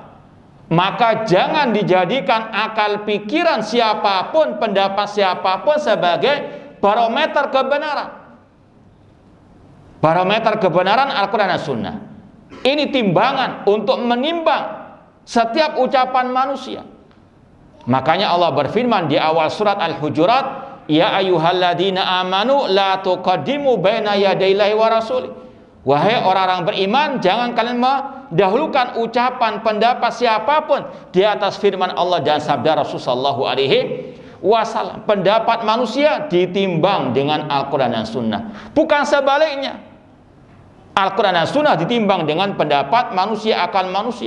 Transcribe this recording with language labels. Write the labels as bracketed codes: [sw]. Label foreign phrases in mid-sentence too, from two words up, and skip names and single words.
[id] Maka jangan dijadikan akal pikiran siapapun, pendapat siapapun sebagai barometer kebenaran. Barometer kebenaran Al-Quran dan Sunnah. Ini timbangan untuk menimbang setiap ucapan manusia. Makanya Allah berfirman di awal surat Al-Hujurat, [ar] يا أيها الذين آمنوا لا تقدموا بين يدي الله ورسوله. [id] Wahai orang-orang beriman, jangan kalian mendahulukan ucapan pendapat siapapun di atas firman Allah dan sabda Rasulullah [ar] صلى الله عليه وسلم. [id] Pendapat manusia ditimbang dengan Al-Quran dan Sunnah, bukan sebaliknya. Al-Quran dan Sunnah ditimbang dengan pendapat manusia, akal manusia.